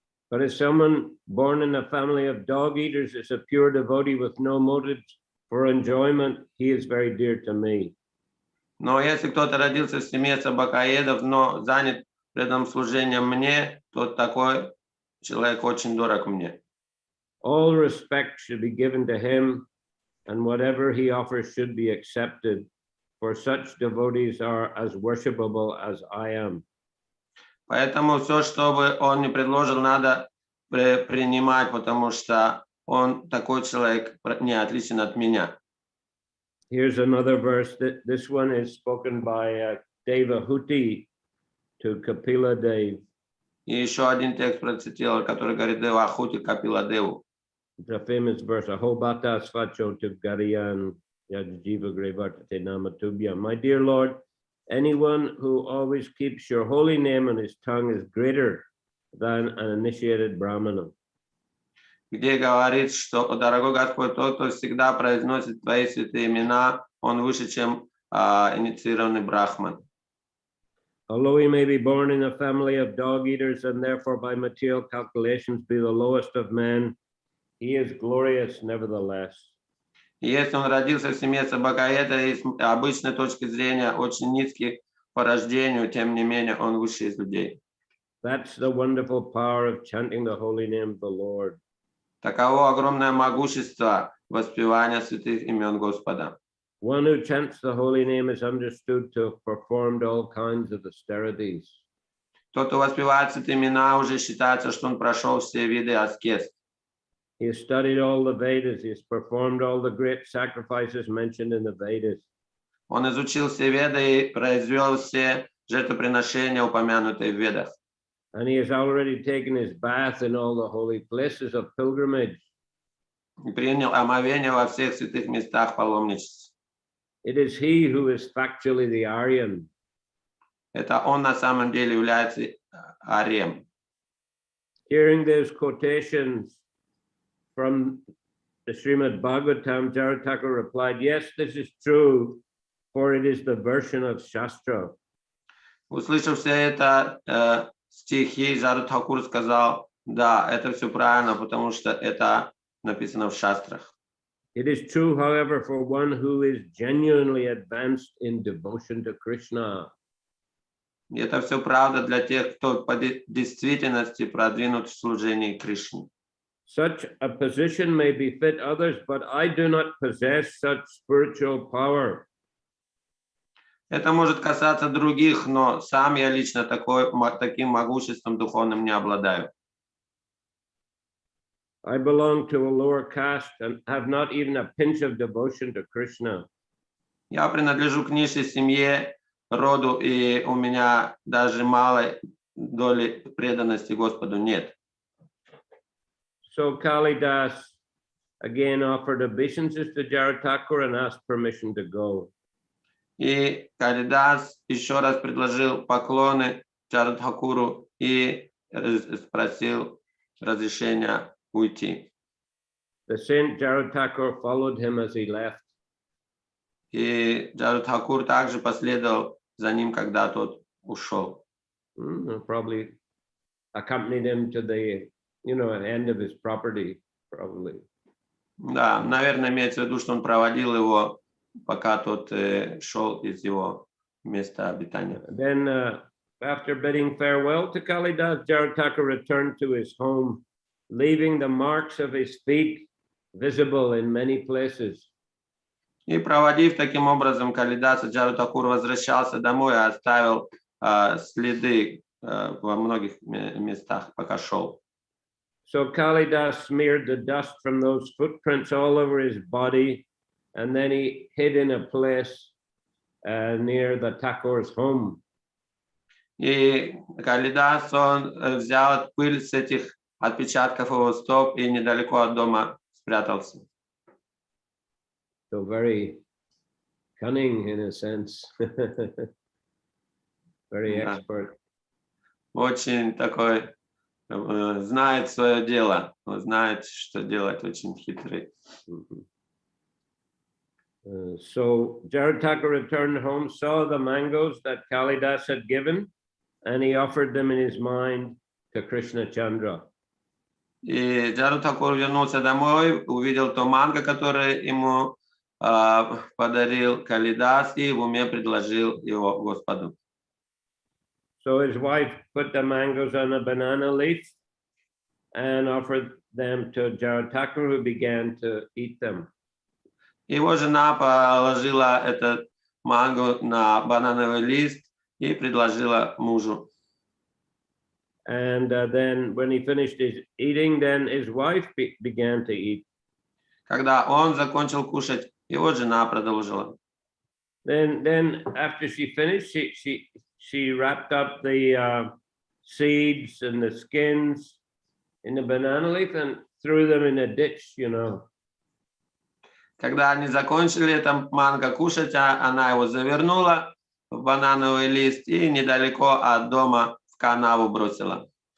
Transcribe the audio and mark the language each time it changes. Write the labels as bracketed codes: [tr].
[en] But if someone born in a family of dog eaters is a pure devotee with no motives for enjoyment, he is very dear to me. [ru] Но если кто-то родился в семье собакоедов, но занят предан служением мне, тот такой человек очень дорог мне. [en] All respect should be given to him, and whatever he offers should be accepted, for such devotees are as worshipable as I am. [ru] Поэтому все, что бы он ни предложил, надо принимать, потому что он такой человек, не отличен от меня. [en] Here's another verse. This one is spoken by Devahuti to Kapila Dev. [ru] И еще один tекст процитировал, который говорит Девахути Капила Деву. [en] It's a famous verse. [sa] Ahobata svacho to Gariyan Yajjiva Grevartate Namatubhya. [en] My dear Lord, anyone who always keeps your holy name on his tongue is greater than an initiated Brahmana. [ru] Где говорит, что, дорогой Господь, тот, кто всегда произносит твои святые имена, он выше, чем инициированный брахман. [en] Although he may be born in a family of dog eaters and therefore by material calculations be the lowest of men, he is glorious nevertheless. [ru] И если он родился в семье собакоеда и с обычной точки зрения очень низкий по рождению, тем не менее он выше из людей. [en] That's the wonderful power of chanting the holy name of the Lord. [ru] Таково огромное могущество воспевания святых имен Господа. [en] One who chants the holy name is understood to have performed all kinds of austerities. [ru] Тот, кто воспевает святые имена, уже считается, что он прошел все виды аскез. [en] He has studied all the Vedas. He has performed all the great sacrifices mentioned in the Vedas. [ru] Он изучил все веды и произвел все жертвоприношения, упомянутые в ведах. [en] And he has already taken his bath in all the holy places of pilgrimage. [ru] И принял омовение во всех святых местах паломничества. [en] It is he who is factually the Aryan. [ru] Это он на самом деле является арием. [en] Hearing those quotations from the Srimad Bhagavatam, Jarathaka replied, yes, this is true, for it is the version of Shastra. [ru] Услышав все это стихи, Джаратхакур сказал, да, это все правильно, потому что это написано в шастрах. [en] It is true, however, for one who is genuinely advanced in devotion to Krishna. [ru] И это все правда для тех, кто по действительности продвинут в служении Кришне. [en] Such a position may befit others, but I do not possess such spiritual power. [ru] Это может касаться других, но сам я лично таким могуществом духовным не обладаю. [en] I belong to a lower caste and have not even a pinch of devotion to Krishna. [ru] Я принадлежу к низшей семье, роду, и у меня даже малой доли преданности Господу нет. [en] So Kalidas again offered obeisances to Jarathakura and asked permission to go. [ru] И Калидас еще раз предложил поклоны Джаратхакуру и спросил разрешения уйти. [en] The saint Jarathakura followed him as he left. [ru] И Джаратхакур также последовал за ним, когда тот ушел. [en] Probably accompanied him to the, end of his property, probably. [ru] Да, наверное, имеется в виду, что он проводил его, пока тот шел из его места обитания. [en] Then, after bidding farewell to Kalidas, Jarathakura returned to his home, leaving the marks of his feet visible in many places. [ru] И проводив таким образом Калидаса, Джаратхакур возвращался домой и оставил следы во многих местах, пока шел. [en] So Kalidas smeared the dust from those footprints all over his body, and then he hid in a place near the Thakur's home. [ru] И Калидас, он взял пыль с этих отпечатков его стоп и недалеко от дома спрятался. [en] So very cunning in a sense, very expert. [ru] Очень такой, знает свое дело, знает, что делать, очень хитрый. [en] So Jarathakura returned home, saw the mangoes that Kalidas had given, and he offered them in his mind to Krishna Chandra. [ru] И Джаратхакур вернулся домой, увидел то манго, которое ему подарил Калидас, и в уме предложил его Господу. [en] So his wife put the mangoes on a banana leaf and offered them to Jaratakra, who began to eat them. [ru] Его жена положила этот манго на банановый лист и предложила мужу. [en] And then when he finished his eating, then his wife began to eat. [ru] Когда он закончил кушать, его жена продолжила. [en] Then after she finished, she wrapped up the seeds and the skins in the banana leaf and threw them in a ditch, you know. [ru] Когда они закончили это манго кушать, она его завернула в банановый лист и недалеко от дома в канаву бросила.